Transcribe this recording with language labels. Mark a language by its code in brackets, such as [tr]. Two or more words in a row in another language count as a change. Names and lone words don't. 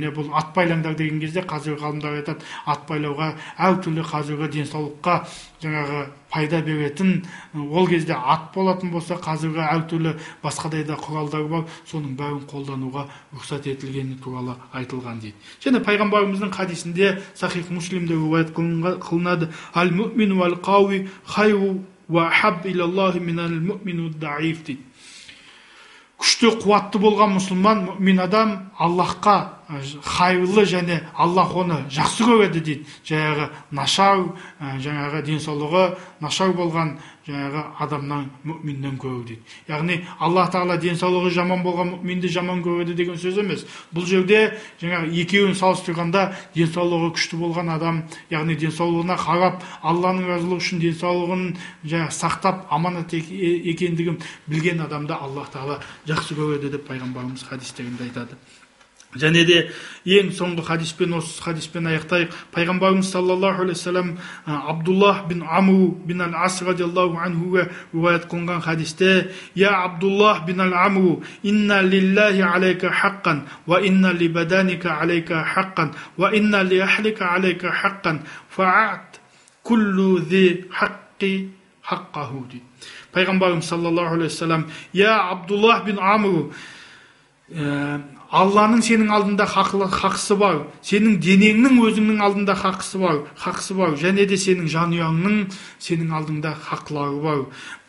[kk] Міне бұл ат байлаңдар деген кезде ғалымдар айтады, ат байлауға әртүрлі қазіргі денсаулыққа пайда беретін, ол кезде ат болатын болса, қазіргі әртүрлі басқадай да құралдар бар, соның бәрін қолдануға рұқсат етілгені туралы айтылған дейді. Және пайғамбарымыздың хадисінде Сахих Муслимде риуаят қылынады: [ar] المؤمن القوي خير وأحب إلى الله من المؤمن الضعيف дейді. [kk] Күшті, қуатты болған мұсылман, мүмин адам Аллахқа хайырлы және Аллах оны жақсы көреді дейді. Нашар, денсаулығы нашар болған адамнан мүминнен көру дейді. Яғни Аллах Тағала денсаулығы жаман болған мүминді жаман көреді деген сөз емес. Бұл жерде екеуін салыстырғанда денсаулығы күшті болған адам, яғни денсаулығына қарап, Алланың разылығы үшін денсаулығын сақтап аманат екендігін білген адамды Аллах Тағала жақсы көреді деп пайғамбарымыз хадистерінде айтады. Және де ең соңғы осы хадиспен аяқтайық. [ar] Пайғамбарымыз صلى الله عليه وسلم عبد الله بن عمرو بن العاص رضي الله عنه [kk] риуаят қылған хадисте: [ar] يا عبد الله بن عمرو، إن لله عليك حقا، وإن لبدنك عليك حقا، وإن لأهلك عليك حقا، فأعط كل ذي حق حقه дейді. Пайғамбарымыз صلى الله عليه وسلم: يا عبد الله بن عمرو, [kk] Алланың сенің алдында хақысы бар, сенің денеңнің өзіңнің алдында хақысы бар, және де сенің жанұяңның сенің алдында хақлары бар.